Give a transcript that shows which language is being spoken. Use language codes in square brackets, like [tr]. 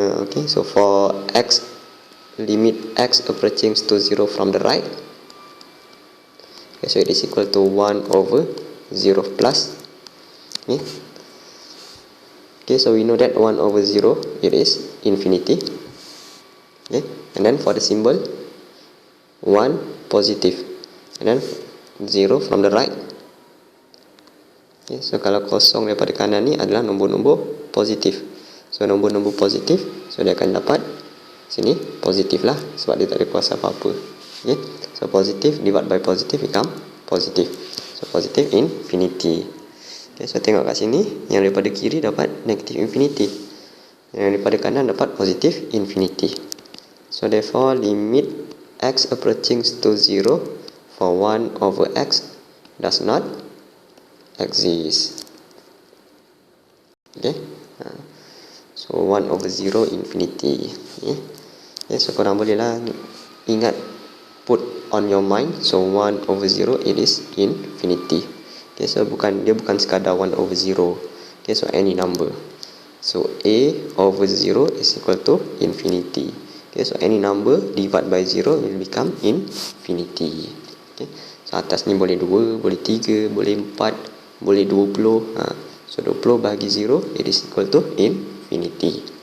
[en] Okay, so for x, limit x approaching to 0 from the right, okay, so it is equal to 1 over 0 plus Okay. Okay, so we know that 1 over 0 it is infinity. Okay, and then for the symbol 1 positive, and then 0 from the right. [ms] Okay, so kalau kosong daripada kanan ni adalah nombor-nombor positif. So nombor-nombor positif, so dia akan dapat sini positif lah, sebab dia tak ada kuasa apa-apa. [en] Okay, so positive divide by positive become positive. So positive infinity. [ms] Okay, so tengok kat sini, yang daripada kiri dapat negative infinity, yang daripada kanan dapat positive infinity. [en] So therefore limit x approaching to 0 for 1 over x does not exist. Okay, so 1 over 0 infinity. [ms] Okay, so korang boleh lah ingat, [en] put on your mind. So 1 over 0 it is infinity. Okay, so [ms] dia bukan sekadar [en] 1 over 0. Okay, so any number. So a over 0 is equal to infinity. Okay, so any number divide by 0 will become infinity. [ms] Okay, so atas ni boleh 2, boleh 3, boleh 4, boleh 20. [en] So 20 bahagi 0 it is equal to infinity.